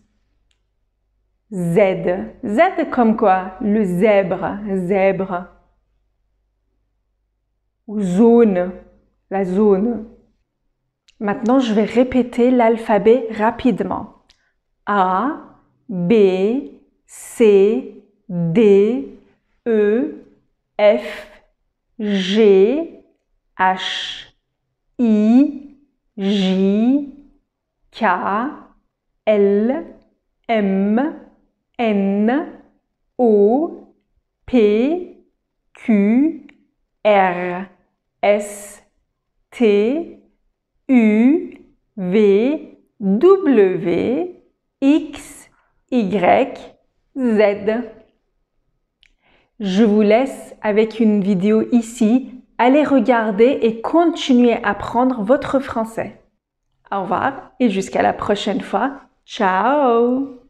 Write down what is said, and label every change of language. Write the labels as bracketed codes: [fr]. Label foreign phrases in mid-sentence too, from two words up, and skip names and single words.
[fr] Z. Z comme quoi? Le zèbre, zèbre. Ou zone, la zone. Maintenant, je vais répéter l'alphabet rapidement. A, B, C, D, E, F, G, H, I, J, K, L, M, N, O, P, Q, R, S, T, U, V, W, X, Y, Z. Je vous laisse avec une vidéo ici. Allez regarder et continuez à apprendre votre français. Au revoir et jusqu'à la prochaine fois. Ciao!